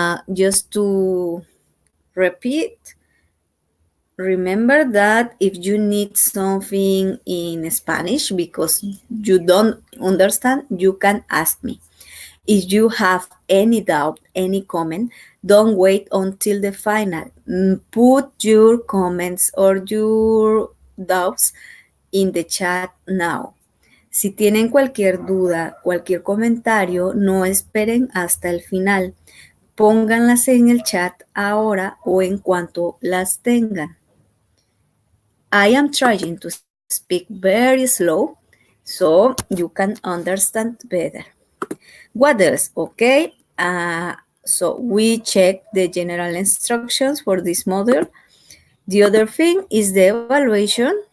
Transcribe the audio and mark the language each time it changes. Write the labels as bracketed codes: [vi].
[en] Just to repeat, remember that if you need something in Spanish because you don't understand, you can ask me. If you have any doubt, any comment, don't wait until the final. Put your comments or your doubts in the chat now. [es] Si tienen cualquier duda, cualquier comentario, no esperen hasta el final. Pónganlas en el chat ahora o en cuanto las tengan. [en] I am trying to speak very slow so you can understand better. What else? Okay, so we check the general instructions for this module. The other thing is the evaluation.